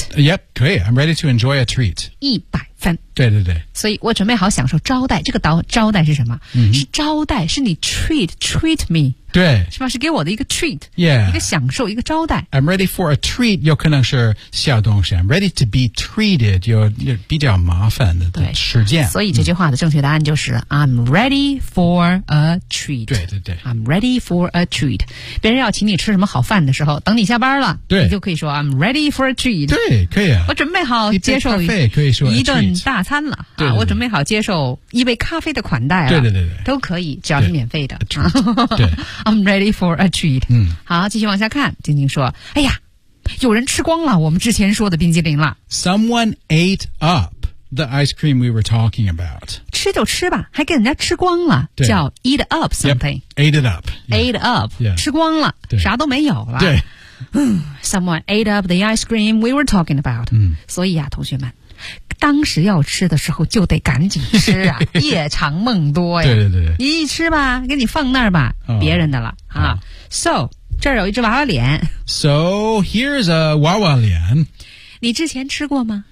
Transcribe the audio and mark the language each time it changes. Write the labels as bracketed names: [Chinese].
[English] yep [Chinese] 可以 [English] I'm ready to enjoy a treat 100 [Chinese] 对对对所以我准备好享受招待这个招待是什么、嗯、是招待是你 [English] treat me [Chinese] 对是吧是给我的一个 treat、 [English] yeah. [Chinese] 一个享受一个招待 [English] I'm ready for a treat [Chinese] 有可能是小东西 [English] I'm ready to be treated [Chinese] 有比较麻烦的时间所以这句话的正确答案就是、嗯、 [English] I'm ready for a treat [Chinese] 对对对 [English] I'm ready for a treat [Chinese] 别人要请你吃什么好饭的时候等你下班了对你就可以说 [English] I'm ready for a treat [Chinese] 对可以啊我准备好接受可以说一顿大餐了对对对、啊、我准备好接受一杯咖啡的款待了对对对对都可以只要是免费的对 [English] I'm ready for a treat、嗯、 [Chinese] 好继续往下看晶晶说哎呀有人吃光了我们之前说的冰激凌了 [English] Someone ate up the ice cream we were talking about [Chinese] 吃就吃吧还给人家吃光了叫 [English] eat up something yep, ate it up、 yeah. ate up、 yeah. [Chinese] 吃光了啥都没有了对 [English] Someone ate up the ice cream we were talking about、嗯、 [Chinese] 所以啊同学们当时要吃的时候就得赶紧吃啊夜长梦多呀对对对你一吃吧给你放那儿吧、哦、别人的了、哦、啊 So 这儿有一只娃娃脸 [English] So here's a 娃娃脸 [Chinese] 你之前吃过吗